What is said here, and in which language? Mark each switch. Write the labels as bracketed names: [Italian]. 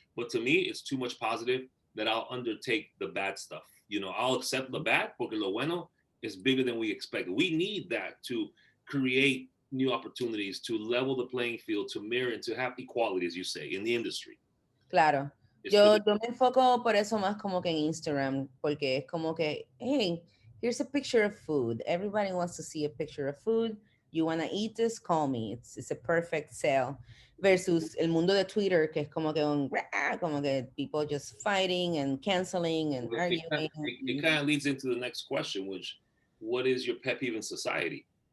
[English] But to me, it's too much positive that I'll undertake the bad stuff. You know, I'll accept the bad [Spanish] porque lo bueno [English] is bigger than we expected. We need that to create new opportunities, to level the playing field, to mirror and to have equality, as you say, in the industry. [Spanish] claro. [English] It's [Spanish] Yo me enfoco por eso más como que en Instagram, porque es como que, [English] hey, here's a picture of food. Everybody wants to see a picture of food. You want to eat this? Call me. It's a perfect sale. Versus [Spanish] el mundo de Twitter, que es como que [English] como que people just fighting and canceling and arguing. it kind of leads into the next question, which what is your pet peeve in society?